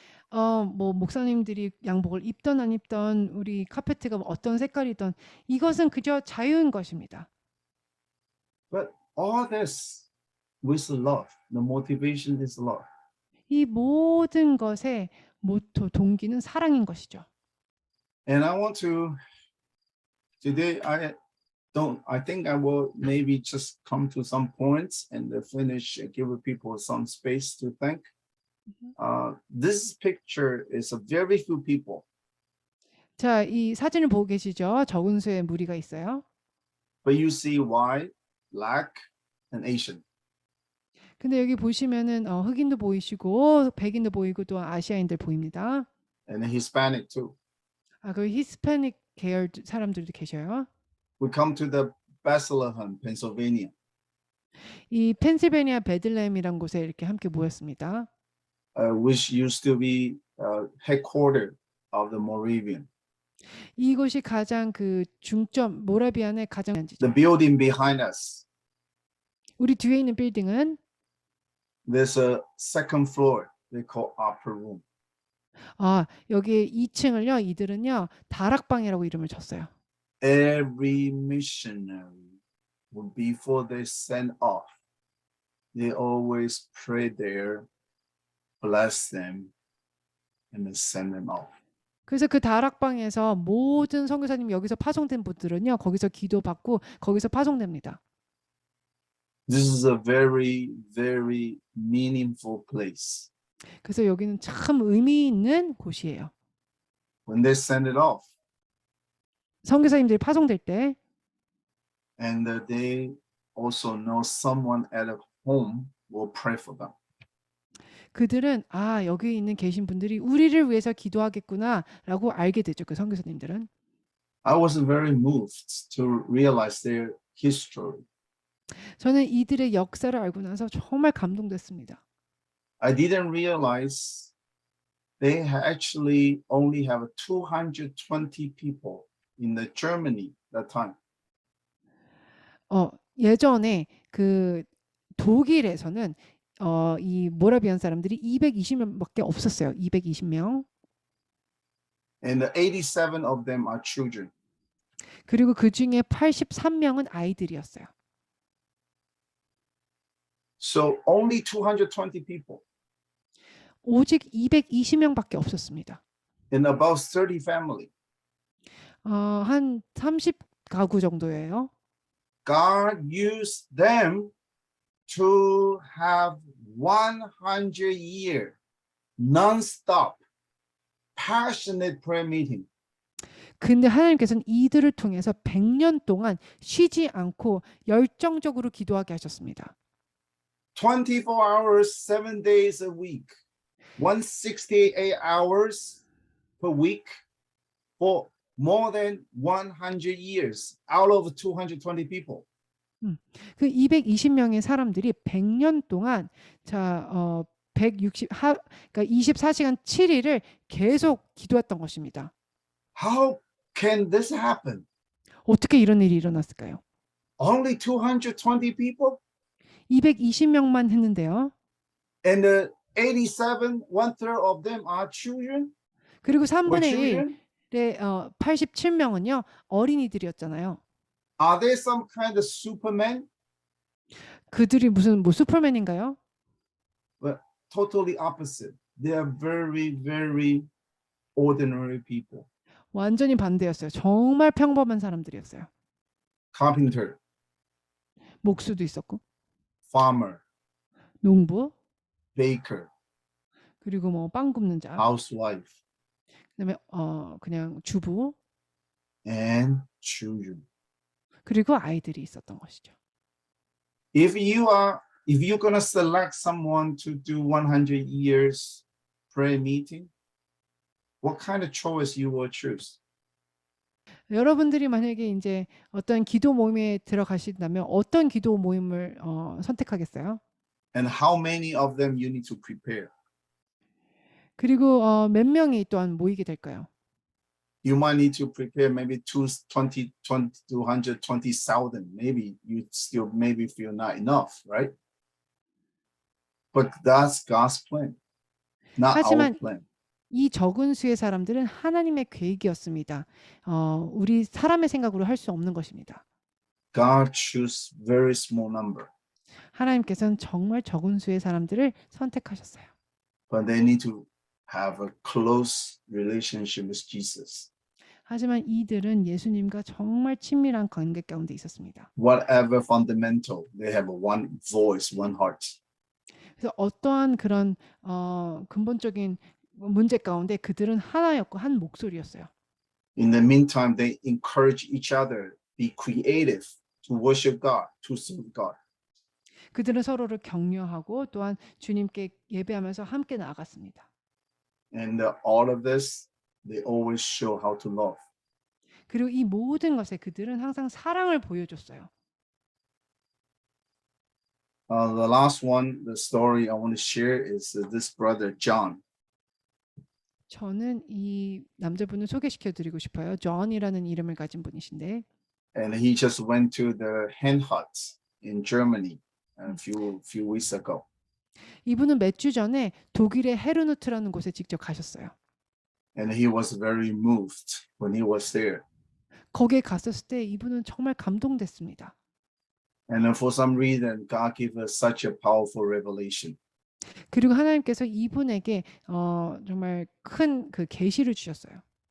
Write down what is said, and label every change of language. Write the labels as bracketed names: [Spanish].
[Korean] 뭐 목사님들이 양복을 입던 안 입던 우리 카페트가 어떤 색깔이든 이것은 그저 자유인 것입니다. [English] But all this with love. The motivation is love. [Korean] 이 모든 것의 모토 동기는 사랑인 것이죠. [English] And I want to today. I think I will maybe just come to some points and finish. Give people some space to think. This picture is a very few people. [Korean] 자, 이 사진을 보고 계시죠? 적은 수의 무리가 있어요. [English] But you see white, black, and Asian. [Korean] 근데 여기 보시면은 흑인도 보이시고 백인도 보이고 또 아시아인들 보입니다. [English] And Hispanic too. [Korean] 그 히스패닉 계열 사람들도 계셔요. [English] We come to the Bethlehem, Pennsylvania. [Korean] 이 펜실베니아 베들레헴이란 곳에 이렇게 함께 모였습니다. [English] Which used to be headquarters of the Moravian. [Korean] 이곳이 가장 그 중점 모라비안의 가장 [English] The building behind us. [Korean] 우리 뒤에 있는 빌딩은 [English] There's a second floor. They call upper room. [Korean] 여기 2층을요. 이들은요 다락방이라고 이름을 줬어요. [English] every missionary, before they send off, they always pray there, bless them, and then send them off. [Korean] 그래서 그 다락방에서 모든 선교사님 여기서 파송된 분들은요. 거기서 기도받고 거기서 파송됩니다. [English] This is a very, very meaningful place. [Korean] 그래서 여기는 참 의미 있는 곳이에요. [English] When they send it off, [Korean] 선교사님들이 파송될 때 [English] and they also know someone at home will pray for them. [Korean] 그들은 아 여기 있는 계신 분들이 우리를 위해서 기도하겠구나라고 알게 되죠. 그 선교사님들은. [English] I was very moved to realize their history. [Korean] 저는 이들의 역사를 알고 나서 정말 감동됐습니다. [English] I didn't realize they actually only have 220 people in the Germany that time. [Korean] 예전에 그 독일에서는 이 모라비안 사람들이 220명밖에 없었어요. 220명. [English] And 87 of them are children. [Korean] 그리고 그 중에 83명은 아이들이었어요. [English] So only 220 people [Korean] 오직 220명밖에 없었습니다. [English] in about 30 family. [Korean] 한 30가구 정도예요. [English] God used them to have 100-year non-stop passionate prayer meeting. [Korean] 근데 하나님께서는 이들을 통해서 100년 동안 쉬지 않고 열정적으로 기도하게 하셨습니다. [English] 24 hours, 7 days a week, 168 hours per week for more than 100 years out of 220 people. [Korean] 그 220명의 사람들이 100년 동안 160 그러니까 24시간 7일을 계속 기도했던 것입니다. [English] How can this happen? [Korean] 어떻게 이런 일이 일어났을까요? [English] Only 220 people? [Korean] 220명만 했는데요. [English] And 87, 1/3 of them are children? [Korean] 그리고 [English] Were [Korean] 3분의 [English] children? [Korean] 1의 87명은요. 어린이들이었잖아요. [English] Are they some kind of superman? [Korean] 그들이 무슨 슈퍼맨인가요? [English] But totally opposite. They are very, very ordinary people. [Korean] 완전히 반대였어요. 정말 평범한 사람들이었어요. [English] Carpenter, [Korean] 목수도 있었고, [English] farmer, baker, [Korean] 농부, 그리고 뭐 빵 굽는 자, [English] housewife, [Korean] 그다음에 그냥 주부, [English] and children. [Korean] 그리고 아이들이 있었던 것이죠. [English] If you're gonna select someone to do 100 years prayer meeting, what kind of choice you will choose? [Korean] 여러분들이 만약에 이제 어떤 기도 모임에 들어가신다면 어떤 기도 모임을 선택하겠어요? [English] And how many of them you need to prepare? [Korean] 그리고 몇 명이 또한 모이게 될까요? [English] You might need to prepare maybe 220,000. Maybe you still maybe feel not enough, right? But that's God's plan, not our [Korean] 하지만 [English] plan. [Korean] 이 적은 수의 사람들은 하나님의 계획이었습니다. 우리 사람의 생각으로 할 수 없는 것입니다. [English] God choose very small number, [Korean] 하나님께서는 정말 적은 수의 사람들을 선택하셨어요. [English] but they need to have a close relationship with Jesus. [Korean] 하지만 이들은 예수님과 정말 친밀한 관계 가운데 있었습니다. [English] Whatever fundamental, they have one voice, one heart. [Korean] 그래서 어떠한 그런 근본적인 문제 가운데 그들은 하나였고 한 목소리였어요. [English] In the meantime, they encourage each other, be creative to worship God, to serve God. [Korean] 그들은 서로를 격려하고 또한 주님께 예배하면서 함께 나아갔습니다. [English] And all of this, they always show how to love. [Korean] 그리고 이 모든 것에 그들은 항상 사랑을 보여줬어요. [English] The last one, the story I want to share is this brother John. [Korean] 저는 이 남자분을 소개시켜드리고 싶어요. 존이라는 이름을 가진 분이신데 [English] And he just went to the hen hut in Germany a few weeks ago. [Korean] 이분은 몇 주 전에 독일의 헤르누트라는 곳에 직접 가셨어요. [English] And he was very moved when he was there. [Korean] 거기에 갔었을 때 이분은 정말 감동됐습니다. [English] And then for some reason, God gave us such a powerful revelation. [Korean] 그리고 하나님께서 이분에게 정말 큰 그 계시를 주셨어요.